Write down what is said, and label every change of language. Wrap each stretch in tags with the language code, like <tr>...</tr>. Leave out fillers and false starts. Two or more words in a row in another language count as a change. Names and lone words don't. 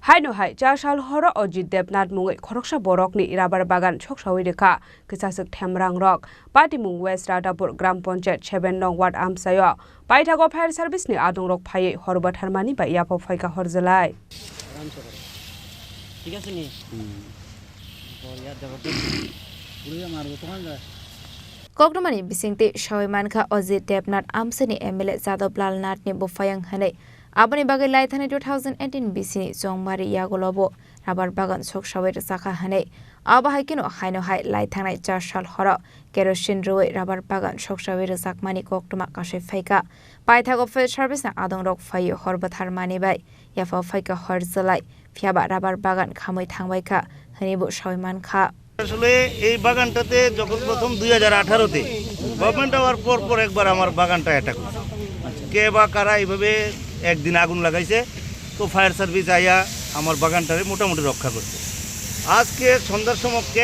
<trp>Haino Chasal Horo Ajit Debnath mungai Khorang borok ni</trp> <bn>Rubbar Bagan</bn> <trp>Soksawi Rwkha Kisa Themrangrok Party mung West Radapur Gram Pancayat 7 nong Ward Amsayo Paithago</trp> <en>Fire Service</en> <trp>ni Adongrok phai Horo Tharmani ba yapo phaika horjalai</trp> <bn>ঠিক আছে নি বড়িয়া দেখো পুরো মারবো তোমার</bn> <trp>Kokdomani bisingti Shawimanka Ajit Debnath Amsani MLA Jadab Lalnath ni bofayang hanai abani bagai laithani 2018 bisini Jongmari Yagolobo</trp> <bn>Rubbar Bagan</bn> <trp>Soksawi Rwkha hanai aba haikino Haino laithanai Chasal Horo kerosene roi</trp> <bn>Rubbar Bagan</bn> <trp>Soksawi Rwkmani Kokdoma kashe phaika paithago</trp> <en>fire service</en> <trp>na Adongrok phai horba tharmani bai yafa phaika horjalai phiaba</trp> <bn>Rubbar Bagan</bn> <trp>khamoi thangbaika hanibu Shawimanka</trp> <bn>আসলে এই বাগানটাতে যখন প্রথম 2018 তে গভর্নমেন্ট হওয়ার পর একবার আমার বাগানটা অ্যাটাক হয়েছে কে বা কারা এইভাবে একদিন আগুন লাগাইছে তো</bn> <en>fire service</en> <bn>আইয়া আমার বাগানটারে মোটামুটি রক্ষা করছে আজকে সন্ধ্যার সময় কে</bn>